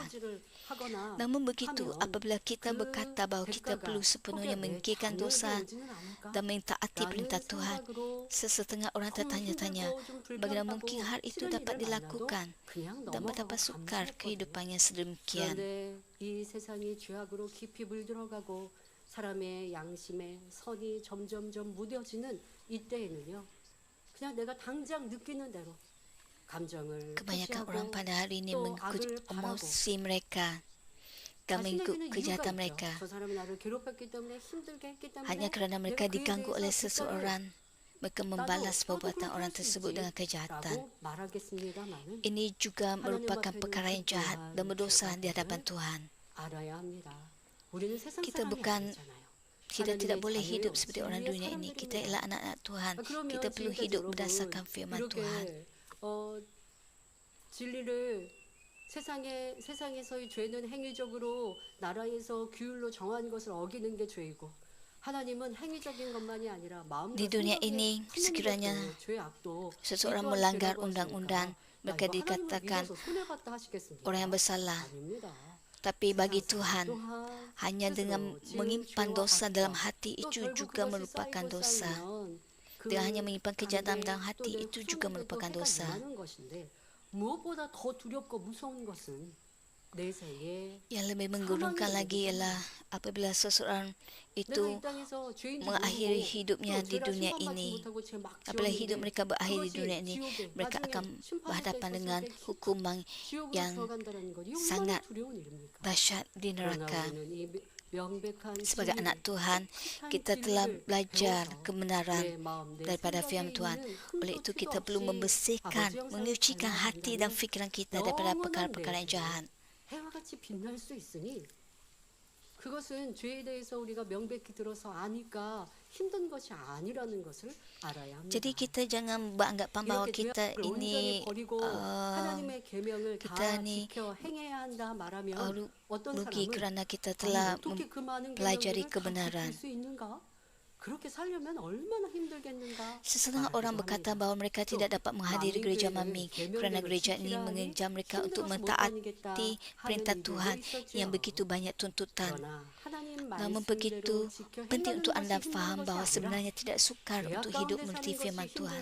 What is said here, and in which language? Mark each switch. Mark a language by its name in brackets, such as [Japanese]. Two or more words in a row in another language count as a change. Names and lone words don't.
[Malay] Namun begitu, apabila kita berkata bahawa kita perlu sepenuhnya menyingkirkan dosa dan mentaati perintah Tuhan, sesetengah orang tertanya-tanya, bagaimana mungkin hal itu dapat dilakukan dan betapa sukar kehidupannya sedemikian. [Korean] 이 세상이 죄악으로 깊이 물들어가고 사람의 양심에 선이 점점점 무뎌지는 이때에는요, 그냥 내가 당장 느끼는 대로 감정을 [Malay] Kebanyakan orang [Korean] 표시하고 [Malay] pada hari ini [Korean] 또 [Malay] mengikut [Korean] 악을 바라고 [Malay] emosi mereka dan mengikut [Korean] 자신에게는 이유가 [Malay] kejahatan [Korean] 있죠. [Malay] mereka [Korean] 저 사람이 나를 괴롭혔기 때문에 힘들게 했기 때문에 [Malay] hanya kerana mereka [Korean] 내가 그에 [Malay] diganggu [Korean] 대해서 [Malay] oleh [Korean] 기꺼이 [Malay] seseorang. Mereka membalas [Korean] 나도 [Malay] perbuatan [Korean] 그렇게 [Malay] orang [Korean] 할수 [Malay] tersebut dengan [Korean] 있지 [Malay] kejahatan. [Korean] 라고 말하겠습니다마는 [Malay] Ini juga merupakan [Korean] 앞에는 [Malay] perkara yang jahat [Korean] 그러한 [Malay] dan berdosa di [Korean] 죄가 [Malay] hadapan [Korean] 됨을 [Malay] Tuhan. [Korean] 알아야 합니다. 우리는 세상 [Malay] Kita [Korean] 사람이 [Malay] bukan- [Korean] 아니잖아요. [Malay] Kita [Korean] 하나님의 [Malay] tidak boleh [Korean] 자녀요, [Malay] hidup seperti orang [Korean] 진리의 [Malay] dunia ini. Kita [Korean] 사람들입니다. [Malay] ialah anak-anak Tuhan. [Korean] 그러면 [Malay] Kita perlu [Korean] 지금까지 [Malay] hidup [Korean] 여러분 [Malay] berdasarkan firman Tuhan. [Korean] 이렇게 진리를 세상에서의 죄는 행위적으로 나라에서 규율로 정한 것을 어기는 게 죄이고 하나님은 행위적인 것만이 아니라 마음과 [Malay] Di dunia [Korean] 생각에 [Malay] ini, [Korean] 품는 [Malay] sekiranya [Korean] 것도 죄악도 [Malay] seseorang [Korean] 이 또한 [Malay] melanggar [Korean] 죄라고 [Malay] undang-undang, [Korean] 하시니까, [Malay] maka [Korean] 야, 이거 하나님을 [Malay] dikatakan [Korean] 믿어서 손해봤다 하시겠습니까? [Malay] orang yang bersalah. [Korean] 아닙니다. [Malay] Tapi bagi [Korean] 세상 [Malay] Tuhan, [Korean] 또한 [Malay] hanya dengan [Korean] 스스로 지은 [Malay] menyimpan [Korean] 죄와 [Malay] dosa [Korean] 악과 [Malay] dalam hati [Korean] 또 [Malay] itu [Korean] 결국 [Malay] juga [Korean] 그것이 [Malay] merupakan [Korean] 쌓이고 [Malay] dosa. [Korean] 쌓이면 [Malay] Dia hanya menyimpan kejahatan dalam hati, [Korean] 또 [Malay] itu juga [Korean] 수용되고 [Malay] merupakan [Korean] 해가 [Malay] dosa. [Korean] 임하는 것인데 무엇보다 더 두렵고 무서운 것은 내세에 [Malay] Yang lebih menggurungkan lagi ialah apabila seseorang itu [Korean] 내가 이 땅에서 죄인지 [Malay] mengakhiri [Korean] 모르고 [Malay] hidupnya [Korean] 또 [Malay] di [Korean] 죄라 [Malay] dunia [Korean] 심판받지 [Malay] ini. [Korean] 못하고 죄 막 [Malay] Apabila hidup [Korean] 지었는데 [Malay] mereka berakhir di [Korean] 그것이 [Malay] dunia ini, [Korean] 지옥에 [Malay] mereka [Korean] 나중에 [Malay] akan [Korean] 심판할 때 [Malay] berhadapan [Korean] 있었을 [Malay] dengan [Korean] 때 [Malay] hukuman [Korean] 지옥으로 [Malay] yang [Korean] 들어간다는 것 이 얼마나 [Malay] sangat [Korean] 두려운 일입니까? [Malay] dahsyat di [Korean] 그러나 [Malay] neraka. [Korean] 우리는 이 명백한 [Malay] Sebagai [Korean] 진리를, [Malay] anak Tuhan, [Korean] 큰 [Malay] kita telah [Korean] 진리를 [Malay] belajar [Korean] 배워서 [Malay] kebenaran [Korean] 내 마음, 내 [Malay] daripada [Korean] 생각에 [Malay] firman Tuhan. [Korean] 있는 [Malay] Oleh [Korean] 흠도 [Malay] itu [Korean] 티도 [Malay] kita perlu [Korean] 없이 [Malay] membersihkan, [Korean] 아버지 형상을 [Malay] menyucikan hati dan [Korean] 닮아간다면 [Malay] fikiran kita daripada [Korean] 영원한 [Malay] perkara-perkara yang [Korean] 내세에 [Malay] jahat. [Korean] 해와 같이 빛날 수 있으니 그것은 죄에 대해서 우리가 명백히 들어서 아니까 힘든 것이 아니라는 것을 알아야 합니다. [Malay] Jadi kita jangan beranggapan bahawa [Korean] 이렇게 [Malay] kita [Korean] 죄악을 온전히 [Malay] ini [Korean] 버리고 하나님의 계명을 다 [Malay] kita ni [Korean] 지켜 행해야 한다 말하면 어떤 [Malay] rugi [Korean] 사람은 [Malay] kerana kita [Korean] 아니, [Malay] telah [Korean] 어떻게 그 많은 [Malay] mempelajari [Korean] 계명들을 다 [Malay] kebenaran. [Korean] 지킬 수 있는가? 그렇게 살려면 얼마나 힘들겠는가? [Malay] Sesetengah orang berkata bahawa mereka tidak dapat menghadiri gereja Maming kerana gereja ini mengejar mereka untuk mentaati perintah Tuhan yang begitu banyak tuntutan. Namun begitu penting untuk anda faham bahawa sebenarnya tidak sukar untuk hidup menurut firman Tuhan.